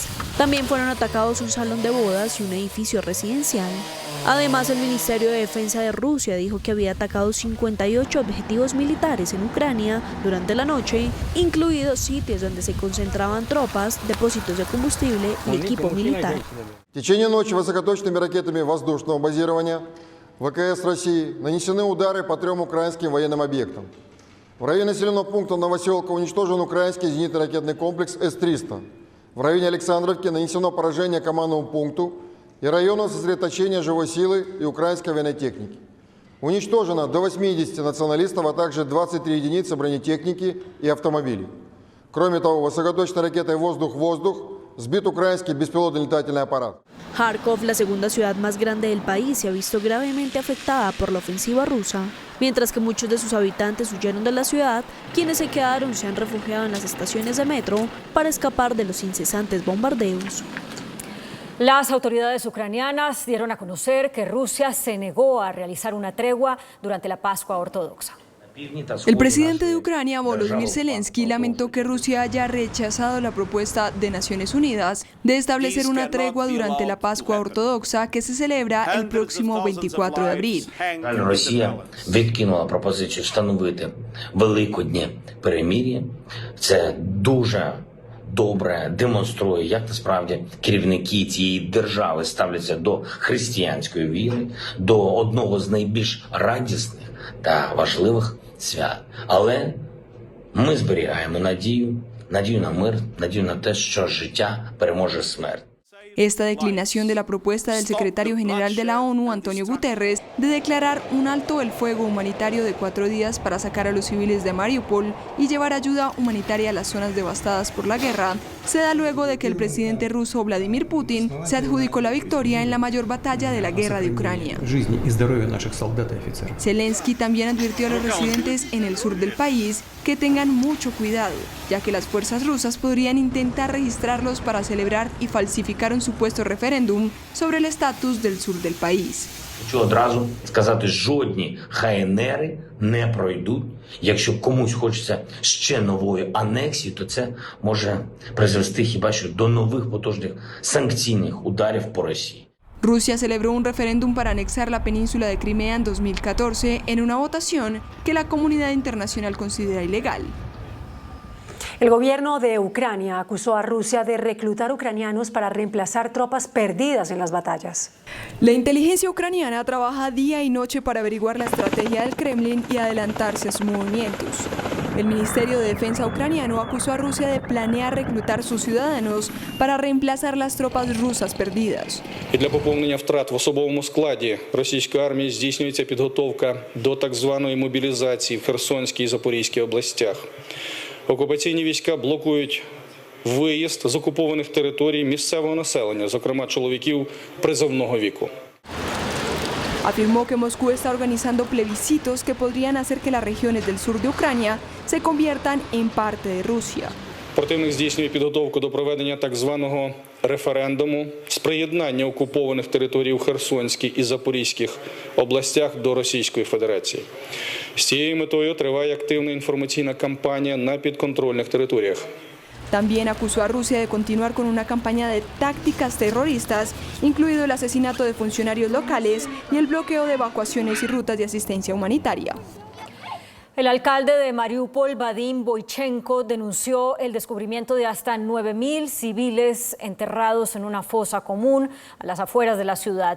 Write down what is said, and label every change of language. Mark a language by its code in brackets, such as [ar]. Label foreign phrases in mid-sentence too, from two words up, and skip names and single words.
[es] También fueron atacados un salón de bodas y un edificio residencial. Además, el Ministerio de Defensa de Rusia dijo que había atacado 58 objetivos militares en Ucrania durante la noche, incluidos sitios donde se concentraban tropas, depósitos de combustible y equipo militar. [ru] В течение ночи высокоточными ракетами воздушного базирования ВКС России нанесены удары по 3 украинским военным объектам. В районе населенного пункта Новоселка уничтожен украинский зенитно-ракетный комплекс С-300. В районе Александровки нанесено поражение командному пункту и району сосредоточения живой силы и украинской военной техники. Уничтожено до 80 националистов, а также 23 единицы бронетехники и автомобилей. Кроме того, высокоточной ракетой «Воздух-воздух» сбит украинский беспилотный летательный аппарат. [es] Kharkov, la segunda ciudad más grande del país, se ha visto gravemente afectada por la ofensiva rusa. Mientras que muchos de sus habitantes huyeron de la ciudad, quienes se quedaron se han refugiado en las estaciones de metro para escapar de los incesantes bombardeos. Las autoridades ucranianas dieron a conocer que Rusia se negó a realizar una tregua durante la Pascua Ortodoxa. El presidente de Ucrania, Volodymyr Zelensky, lamentó que Rusia haya rechazado la propuesta de Naciones Unidas de establecer una tregua durante la Pascua Ortodoxa que se celebra el próximo 24 de abril. [uk] Росія відкинула пропозицію встановити великоднє перемир'я. Це дуже добре демонструє, як насправді керівники цієї держави ставляться до християнської віри, до одного з найбільш радісних та важливих свят. Але ми зберігаємо надію на мир, надію на те, що життя переможе смерть. [es] Esta declinación de la propuesta del secretario general de la ONU, Antonio Guterres, de declarar un alto el fuego humanitario de 4 días para sacar a los civiles de Mariupol y llevar ayuda humanitaria a las zonas devastadas por la guerra, se da luego de que el presidente ruso Vladimir Putin se adjudicó la victoria en la mayor batalla de la guerra de Ucrania. Zelensky también advirtió a los residentes en el sur del país que tengan mucho cuidado, ya que las fuerzas rusas podrían intentar registrarlos para celebrar y falsificar un supuesto referéndum sobre el estatus del sur del país. [uk] Хочу одразу сказати, жодні ХНРи не пройдуть. Якщо комусь хочеться ще нової анексії, то це може призвести хіба що до нових потужних санкційних ударів по Росії. [es] Rusia celebró un referéndum para anexar la península de Crimea en 2014 en una votación que la comunidad internacional considera ilegal. El gobierno de Ucrania acusó a Rusia de reclutar ucranianos para reemplazar tropas perdidas en las batallas. La inteligencia ucraniana trabaja día y noche para averiguar la estrategia del Kremlin y adelantarse a sus movimientos. El Ministerio de Defensa ucraniano acusó a Rusia de planear reclutar sus ciudadanos para reemplazar las tropas rusas perdidas. [uk] І для поповнення втрат в особовому складі російської армії здійснюється підготовка до так званої мобілізації в Херсонській і Запорізькій областях. Окупаційні війська блокують виїзд з окупованих територій місцевого населення, зокрема чоловіків призовного віку. [es] Afirmó que Moscú está organizando plebiscitos que podrían hacer que las regiones del sur de Ucrania se conviertan en parte de Rusia. [uk] Противник здійснює підготовку до проведення так званого референдуму з приєднання окупованих територій у Херсонській і Запорізьких областях до Російської Федерації. З цією метою триває активна інформаційна кампанія на підконтрольних територіях. [es] También acusó a Rusia de continuar con una campaña de tácticas terroristas, incluido el asesinato de funcionarios locales y el bloqueo de evacuaciones y rutas de asistencia humanitaria. El alcalde de Mariupol, Vadim Boychenko, denunció el descubrimiento de hasta 9.000 civiles enterrados en una fosa común a las afueras de la ciudad.